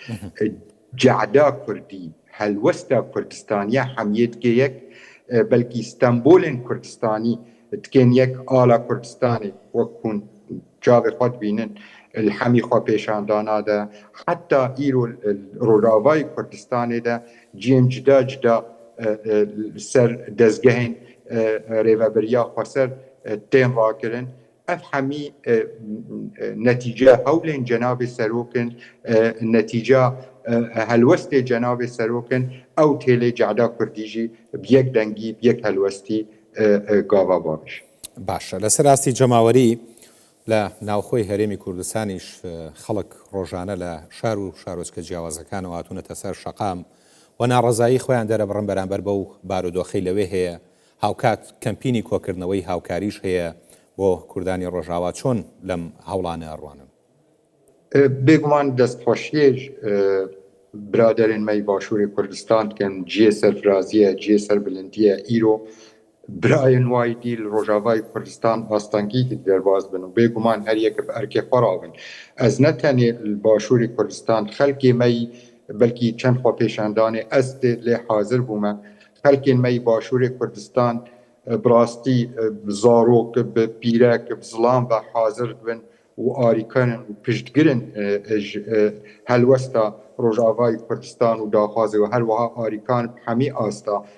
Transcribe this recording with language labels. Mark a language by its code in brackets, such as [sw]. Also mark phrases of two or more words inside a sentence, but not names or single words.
[ku] Cehda Kurdî, helwesta Kurdistaniya hemiyê dike yek belkî Stenbolên Kurdistanî dikên yek ala Kurdistanê wek hûn çavê xwe dibînin li hemî xwepêşandana de heta îro Rojavayê Kurdistanê de ciyên cida cida ser dezgehên رێڤەبەریا خۆسەر تێن ڕاکردن ئەف هەمی نەتیجە هەولێن جەنابێ سەرۆکن نەتیجە هەلوەستێ جەنابێ سەرۆکن ئەو تێلێ جەعدا کوردیژی بەیەک دەنگی بەیەک هەلوەستی گاوا باش [ckb] باشە لەسەر راستی جەماوەری لە ناوخۆی هەرێمی کوردستانیش خەڵک ڕۆژانە لە شار و شارۆچکە جیاوازەکانەوە هاتوونەتە سەر شەقام و ناڕەزایی خۆیان دەرەبڕن بەرامبەر بەو بارودۆخەی لەوێ هەیە هاوکات کەمپینی کۆکردنەوەی هاوکاریش هەیە بۆ کوردانی ڕۆژاوا چۆن لەم هەوڵانە ئەڕوانن [ku] بێگومان دەستخۆشیێژ برادرên me Başûrê Kurdistan dikin ciyê serfiraziyê ciyê serbulindiyê îro birayên wayî dî li Rojavayê Kurdistan astangî derbas bin û bêguman her yek bi erkê xwe rabin ez ne tenê li Başûrê Kurdistan xelkê me yî belkî çend xwe pêşandanê ez tê lê hazir bûme xelkên me yî Başûrê Kurdistan bi rastî bi zarok bi pîrek bi zilam ve hazir dibin û arîkarin û piştgirin ji helwesta Rojavayê Kurdistan û daxwazê û her wiha arîkan hemî asta